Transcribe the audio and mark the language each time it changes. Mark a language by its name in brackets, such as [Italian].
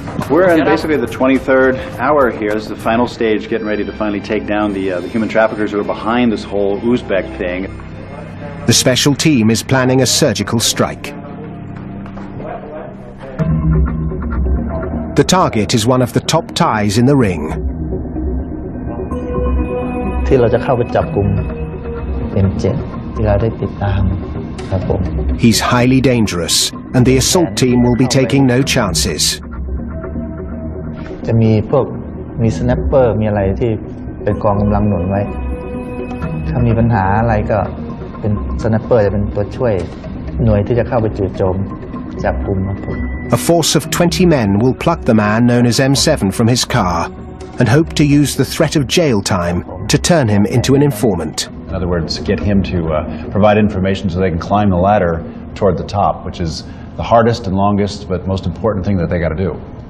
[English] We're in basically the 23rd hour here. This is the final stage, getting ready to finally take down the human traffickers who are behind this whole Uzbek thing. The special team is planning a surgical strike. The target is one of the top ties in the ring. [Thai] ที่เราจะเข้าไปจับกุมเป็น7ที่เราได้ติดตามครับผม [English] He's highly dangerous, and the assault team will be taking no chances. [Thai] จะมีสแนปเปอร์มีอะไรที่เป็นกองกำลังหนุนไว้ถ้ามีปัญหาอะไรก็เป็นสแนปเปอร์จะเป็นตัวช่วยหน่วยที่จะเข้าไปจู่โจมจับกุมครับผม [English] A force of 20 men will pluck the man known as M7 from his car and hope to use the threat of jail time to turn him into an informant. In other words, get him to provide information so they can climb the ladder toward the top, which is the hardest and longest but most important thing that they got to do.